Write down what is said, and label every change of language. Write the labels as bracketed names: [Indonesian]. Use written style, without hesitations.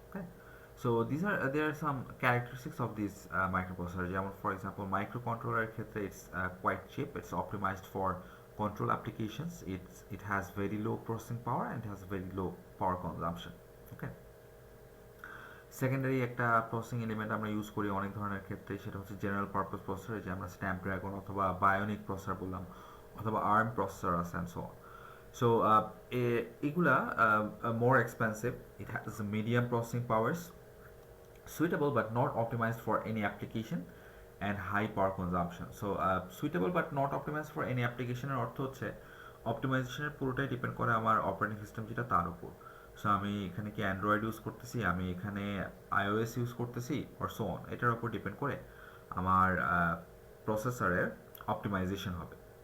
[English] Okay, so there are some characteristics of this microprocessor. যেমন for example microcontroller ক্ষেত্রে it's quite cheap, it's optimized for control applications, it has very low processing power and it has very low power consumption. [Bangla] Okay, secondary একটা processing element আমরা use করি অনেক ধরনের ক্ষেত্রে, সেটা হচ্ছে জেনারেল পারপাস প্রসেসর, যে আমরা স্ন্যাপড্রাগন অথবা বায়োনিক প্রসেসর বললাম, অথবা আর্ম প্রসেসর আছে, [English] And so on. So এগুলা more expensive, it has medium processing powers, suitable but not optimized for any application and high power consumption. So suitable but not optimized for any application [Bangla] এর অর্থ হচ্ছে অপটিমাইজেশনের পুরোটাই depend করে আমার operating system যেটা তার উপর। সো আমি এখানে কি অ্যান্ড্রয়েড ইউজ করতেছি, আমি এখানে iOS ইউজ করতেছি, [English] or so on, [Bangla] এটার উপর ডিপেন্ড করে আমার প্রসেসরের অপটিমাইজেশন হবে।